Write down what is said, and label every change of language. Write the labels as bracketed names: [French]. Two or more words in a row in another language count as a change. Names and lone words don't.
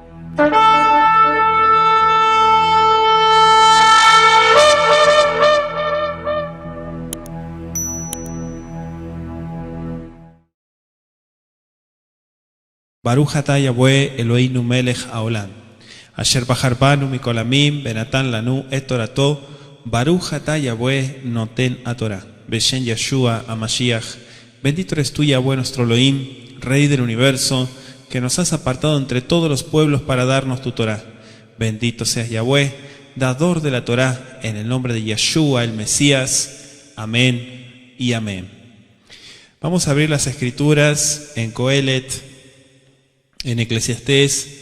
[Hebrew] ברוך אתה יהוה אלוהינו מלך העולם, אשר בחר בנו מכל העמים, ונתן לנו את תורתו, ברוך אתה יהוה נותן התורה, בשם ישוע המשיח. [Spanish] Bendito eres tú, Yahweh nuestro Elohim, Rey del universo, que nos has apartado entre todos los pueblos para darnos tu Torah. Bendito seas Yahweh, dador de la Torah, en el nombre de Yeshua, el Mesías. Amén y amén. Vamos a abrir las escrituras en Coelet, en Eclesiastés.